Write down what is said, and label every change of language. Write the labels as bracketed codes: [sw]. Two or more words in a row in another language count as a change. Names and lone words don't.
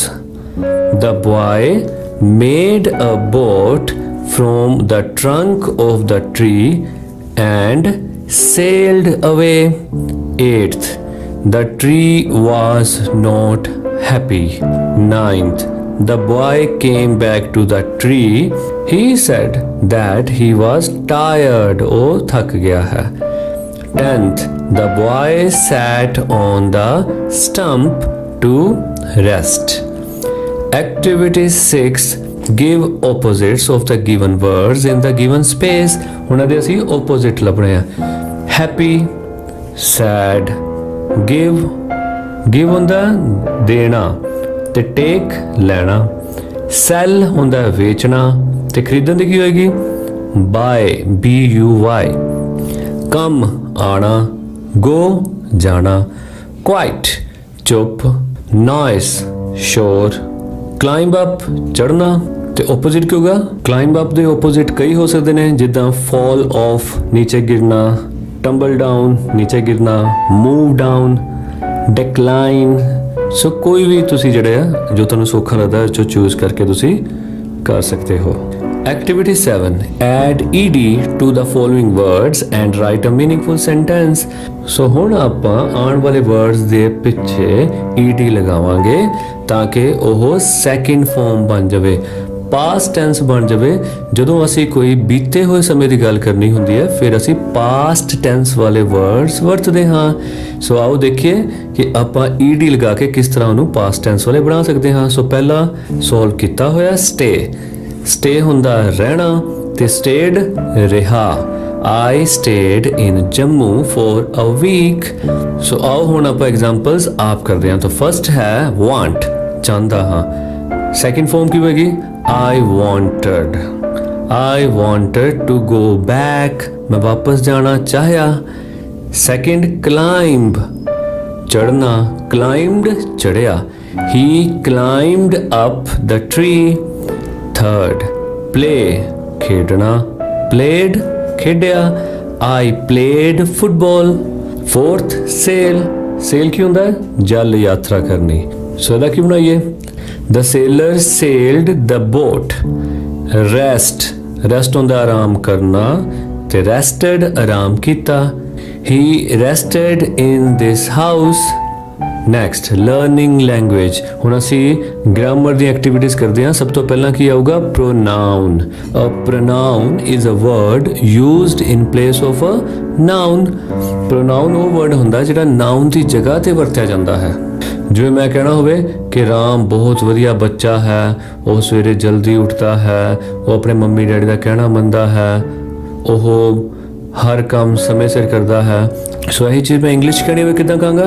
[en] The boy made a boat from the trunk of the tree and sailed away. 8th, the tree was not happy. 9th, the boy came back to the tree. He said that he was tired. [hi] Oh, थक गया है. [en] 10th, the boy sat on the stump to rest. Activity 6, give opposites of the given words in the given space. [pa] ਉਹਨਾਂ ਦੇ ਅਸੀਂ opposite ਲੱਭਣੇ ਆ. [en] Happy, sad. [pa] give ਹੁੰਦਾ ਦੇਣਾ ਤੇ take ਲੈਣਾ. sell ਹੁੰਦਾ ਵੇਚਣਾ ਤੇ ਖਰੀਦਣ ਦੀ ਕੀ ਹੋਏਗੀ? [en] buy, buy. come ਆਣਾ, go ਜਾਣਾ. [pa] quiet ਚੁੱਪ. noise ਸ਼ੋਰ. [en] climb up [pa] ਚੜਨਾ ਤੇ opposite ਕੀ ਹੋਗਾ? [en] climb up [pa] ਦੇ opposite ਕਈ ਹੋ ਸਕਦੇ ਨੇ, ਜਿੱਦਾਂ [en] fall off [pa] ਨੀਚੇ ਗਿਰਨਾ, [en] tumble down [pa] ਨੀਚੇ ਗਿਰਨਾ, [en] move down, decline. [pa] ਸੋ ਕੋਈ ਵੀ ਤੁਸੀਂ ਜਿਹੜੇ ਆ ਜੋ ਤੁਹਾਨੂੰ ਸੌਖਾ ਲੱਗਦਾ ਜੋ ਚੂਜ਼ ਕਰਕੇ ਤੁਸੀਂ ਕਰ ਸਕਦੇ ਹੋ. [en] Activity 7, add ed to the following words and write a meaningful sentence. [pa] ਸੋ ਹੁਣ ਆਪਾਂ ਆਉਣ ਵਾਲੇ words ਦੇ ਪਿੱਛੇ ed ਲਗਾਵਾਂਗੇ ਤਾਂ ਕਿ ਉਹ [en] second form [pa] ਬਣ ਜਾਵੇ, [en] past tense [pa] ਬਣ ਜਾਵੇ. ਜਦੋਂ ਅਸੀਂ ਕੋਈ ਬੀਤੇ ਹੋਏ ਸਮੇਂ ਦੀ ਗੱਲ ਕਰਨੀ ਹੁੰਦੀ ਹੈ ਫਿਰ ਅਸੀਂ [en] past tense [pa] ਵਾਲੇ ਵਰਡਸ ਵਰਤਦੇ ਹਾਂ. ਸੋ ਆਓ ਦੇਖੀਏ ਕਿ ਆਪਾਂ ed ਲਗਾ ਕੇ ਕਿਸ ਤਰ੍ਹਾਂ ਉਹਨੂੰ [en] past tense [pa] ਵਾਲੇ ਬਣਾ ਸਕਦੇ ਹਾਂ. ਸੋ ਪਹਿਲਾ ਸੋਲਵ ਕੀਤਾ ਹੋਇਆ ਸਟੇ ਹੁੰਦਾ ਰਹਿਣਾ ਤੇ ਸਟੇਡ ਰਿਹਾ. [en] I stayed in Jammu for a week. [pa] ਸੋ ਆਓ ਹੁਣ ਆਪਾਂ ਐਗਜ਼ਾਮਪਲਸ ਆਪ ਕਰਦੇ ਹਾਂ. ਤਾਂ ਫਸਟ ਹੈ want, ਚਾਹੁੰਦਾ ਹਾਂ. [en] second form [pa] ਕੀ ਹੋਏਗੀ? [en] I wanted to go back. [hi] मैं वापस जाना चाहा. [en] Second, climb, चढ़ना. Climbed, चढ़िया. He climbed up the tree. Third, play, खेडना. Played, खेडिया. I played football. Fourth, sail [pa] ਕੀ ਹੁੰਦਾ ਹੈ? ਜਲ ਯਾਤਰਾ ਕਰਨੀ. सो ਇਹਦਾ ਕੀ ਬਣਾਈਏ? [en] The sailor sailed the boat. [pa] Rest ਹੁੰਦਾ ਆਰਾਮ ਕਰਨਾ ਤੇ rested ਆਰਾਮ ਕੀਤਾ. [en] He rested in this house. Next, learning language. [pa] ਹੁਣ ਅਸੀਂ ਗ੍ਰਾਮਰ ਦੀ ਐਕਟੀਵਿਟੀਜ਼ ਕਰਦੇ ਹਾਂ. ਸਭ ਤੋਂ ਪਹਿਲਾਂ ਕੀ ਆਊਗਾ? [en] pronoun. A pronoun is a word used in place of a noun. [pa] pronoun ਉਹ word ਹੁੰਦਾ ਜਿਹੜਾ noun ਦੀ ਜਗ੍ਹਾ ਤੇ ਵਰਤਿਆ ਜਾਂਦਾ ਹੈ. ਜਿਵੇਂ ਮੈਂ ਕਹਿਣਾ ਹੋਵੇ ਕਿ ਰਾਮ ਬਹੁਤ ਵਧੀਆ ਬੱਚਾ ਹੈ, ਉਹ ਸਵੇਰੇ ਜਲਦੀ ਉੱਠਦਾ ਹੈ, ਉਹ ਆਪਣੇ ਮੰਮੀ ਡੈਡੀ ਦਾ ਕਹਿਣਾ ਮੰਨਦਾ ਹੈ, ਉਹ ਹਰ ਕੰਮ ਸਮੇਂ ਸਿਰ ਕਰਦਾ ਹੈ. ਸੋ ਇਹੀ ਚੀਜ਼ ਮੈਂ ਇੰਗਲਿਸ਼ ਕਹਿਣੀ ਹੋਵੇ ਕਿੱਦਾਂ ਕਹਾਂਗਾ?